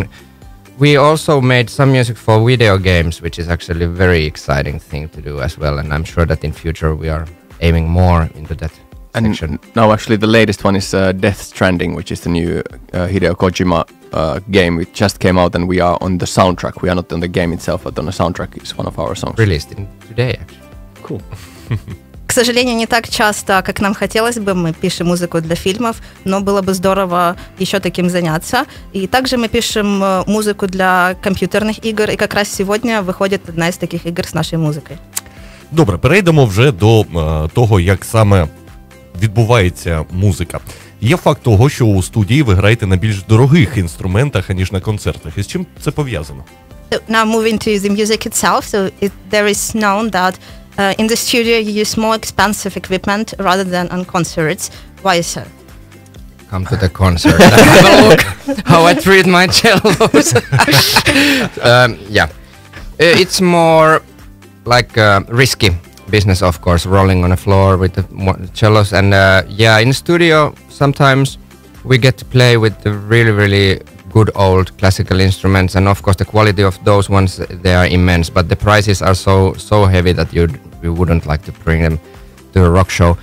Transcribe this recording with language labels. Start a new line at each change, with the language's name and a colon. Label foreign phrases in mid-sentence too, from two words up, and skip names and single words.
English: We also made some music for video games, which is actually a very exciting thing to do as well, and I'm sure that in future we are aiming more into that. And now actually the latest one is Death Stranding, which is the new Hideo Kojima game. It just came out and we are on the soundtrack. We are not on the game itself, but on the soundtrack is one of our songs. Released today, actually. Cool.
Russian: К сожалению, не так часто, как нам хотелось бы, мы пишем музыку для фильмов, но было бы здорово еще таким заняться. И также мы пишем музыку для компьютерных игр, и как раз сегодня выходит одна из таких игр с нашей музыкой.
Ukrainian: Добре, перейдемо вже до того, як саме відбувається музика. Є факт того, що у студії ви граєте на більш дорогих інструментах, аніж на концертах. І з чим це пов'язано?
English: Now moving to the music itself, so there is known that in the studio you use more expensive equipment rather than on concerts. Why so? Come to the concert and have a look how I treat my cellos. Yeah, it's more like risky business, of course, rolling on the floor with the cellos, and yeah, in the studio sometimes we get to play with the really, really good old classical instruments, and of course the quality of those ones, they are immense, but the prices are so heavy that you wouldn't like to bring them to a rock show.